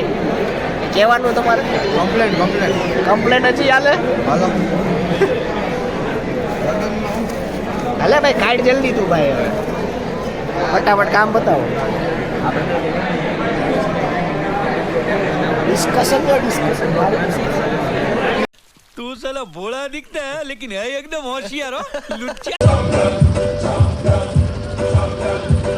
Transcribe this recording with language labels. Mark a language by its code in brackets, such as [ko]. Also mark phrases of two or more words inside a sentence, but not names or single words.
[gu] કહેવાનું તમારે કમ્પ્લેન હજી હાલે. હાલે ભાઈ કાઢ જલ્દી તું ભાઈ. હવે ફટાફટ કામ બતાવો. ડિસ્કશન [hi] तू साला भोला दिखता है लेकिन है एकदम होशियार हो लुच्चा.